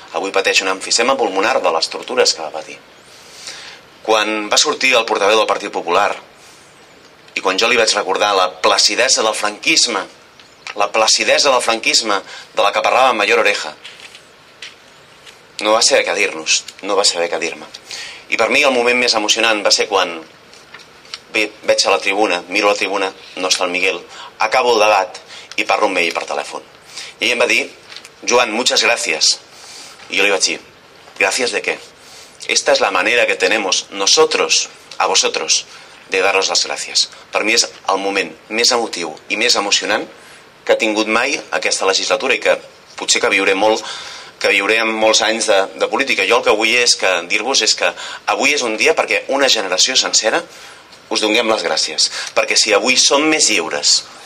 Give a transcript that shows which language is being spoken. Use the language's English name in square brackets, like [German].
[Catalan] Avui pateix un emfisema pulmonar de les tortures que va patir. Quan va sortir el portaveu del Partit Popular i quan jo li vaig recordar la placidesa del franquisme, de la que parlava en Mayor Oreja, no va saber què dir-nos, no va saber què dir-me. I per mi el moment més emocionant va ser quan veig a la tribuna, miro la tribuna, no està el Miguel, acabo el debat i parlo amb ell per telèfon. I ell em va dir, Joan, [Spanish] muchas gracias. Y yo le iba a decir, ¿gracias de qué? Esta es la manera que tenemos nosotros, a vosotros, de daros las gracias. [Catalan] Per mi és el moment més emotiu i més emocionant que ha tingut mai aquesta legislatura i que potser que viuré molts anys de política. Jo el que vull dir-vos és que avui és un dia perquè una generació sencera us donem les gràcies. Perquè si avui som més lliures,